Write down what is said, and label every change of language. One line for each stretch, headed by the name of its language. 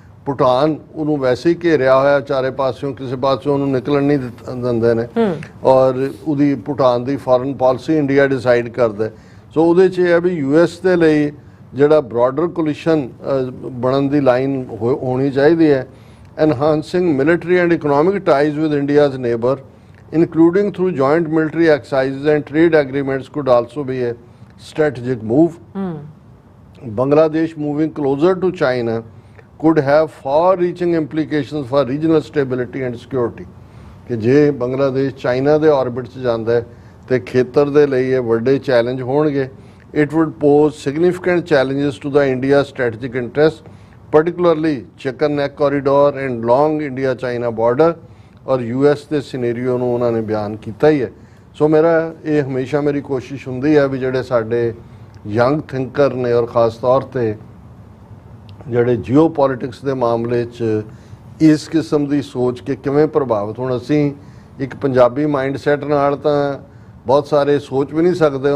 Punjabi: ਭੂਟਾਨ ਉਹਨੂੰ ਵੈਸੇ ਹੀ ਘੇਰਿਆ ਹੋਇਆ ਚਾਰੇ ਪਾਸਿਓਂ, ਕਿਸੇ ਪਾਸਿਓਂ ਉਹਨੂੰ ਨਿਕਲਣ ਨਹੀਂ ਦਿੰਦੇ ਨੇ। ਔਰ ਉਹਦੀ ਭੂਟਾਨ ਦੀ ਫੋਰਨ ਪਾਲਿਸੀ ਇੰਡੀਆ ਡਿਸਾਈਡ ਕਰਦਾ। ਸੋ ਉਹਦੇ 'ਚ ਇਹ ਹੈ ਵੀ US ਦੇ ਲਈ ਜਿਹੜਾ ਬ੍ਰੌਡਰ ਕੋਲੀਸ਼ਨ ਬਣਨ ਦੀ ਲਾਈਨ ਹੋਣੀ ਚਾਹੀਦੀ ਹੈ।
English: Enhancing military and economic ties with India's neighbor, including through joint military exercises and trade agreements, could also be a strategic move। Bangladesh moving closer to China could have far-reaching implications for regional stability and security।
Hindi: कि जे Bangladesh China के orbit च जाता है तो खेतर के लिए ये बड़े चैलेंज होंगे।
English: It would pose significant challenges to the India strategic interests, particularly chicken neck corridor and long India-China border,
Punjabi: और US ਦੇ ਸਿਨੈਰੀਓ ਨੂੰ ਉਹਨਾਂ ਨੇ ਬਿਆਨ ਕੀਤਾ ਹੀ ਹੈ। ਸੋ ਮੇਰਾ ਇਹ ਹਮੇਸ਼ਾ ਮੇਰੀ ਕੋਸ਼ਿਸ਼ ਹੁੰਦੀ ਹੈ ਵੀ ਜਿਹੜੇ ਸਾਡੇ ਯੰਗ ਥਿੰਕਰ ਨੇ ਔਰ ਖ਼ਾਸ ਤੌਰ 'ਤੇ ਜਿਹੜੇ ਜੀਓ ਪੋਲਿਟਿਕਸ ਦੇ ਮਾਮਲੇ 'ਚ ਇਸ ਕਿਸਮ ਦੀ ਸੋਚ ਕੇ ਕਿਵੇਂ ਪ੍ਰਭਾਵਿਤ ਹੁਣ ਅਸੀਂ ਇੱਕ ਪੰਜਾਬੀ ਮਾਈਂਡ ਸੈਟ ਨਾਲ ਤਾਂ ਬਹੁਤ ਸਾਰੇ ਸੋਚ ਵੀ ਨਹੀਂ ਸਕਦੇ।